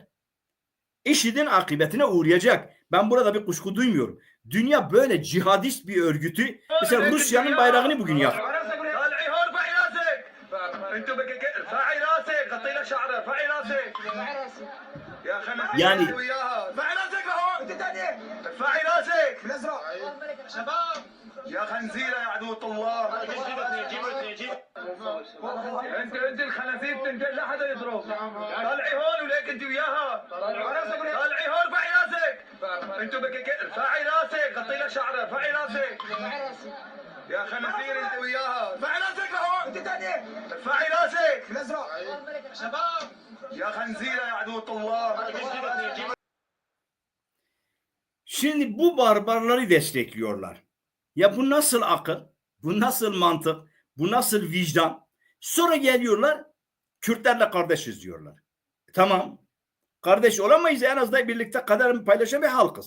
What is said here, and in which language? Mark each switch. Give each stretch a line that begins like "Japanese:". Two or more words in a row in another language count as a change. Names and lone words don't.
Turkish: IŞİD'in akıbetine uğrayacak. Ben burada bir kuşku duymuyorum. Dünya böyle cihadist bir örgütü, mesela Rusya'nın bayrağını bugün yaktı. Yani
Arabic: يا خنزير يا عدو الله انت الخنازير بتنقل لا حدا يضرب طلعي هون وليك انت وياها طلعي هون ارفعي راسك انتو ارفعي راسك غطي لك شعرها ارفعي راسك يا خنازير انت وياها ارفعي راسك لهون انت ثاني ارفعي راسك الازرق شباب يا خنزير يا عدو الله.
Turkish: Şimdi bu barbarları destekliyorlar. Ya bu nasıl akıl? Bu nasıl mantık? Bu nasıl vicdan? Sonra geliyorlar, Kürtlerle kardeşiz diyorlar. Tamam. Kardeş olamayız, en azından birlikte kaderimi paylaşan bir halkız.